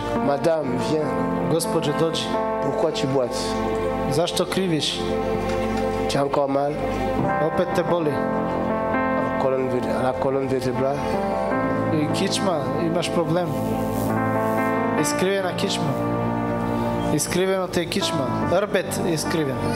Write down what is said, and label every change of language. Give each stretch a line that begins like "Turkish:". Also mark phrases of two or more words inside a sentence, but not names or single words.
French: Madame, viens.
Croatian: Gospođo, dođi.
French: Pourquoi tu boites?
Croatian: Zašto kriviš?
French: Tu as encore mal?
Croatian: Opet te boli.
French: À la colonne vertébrale?
Croatian: I kičma, imaš problem. Iskrivena kičma. Iskriveno te je kičma. Hrbet je iskriven.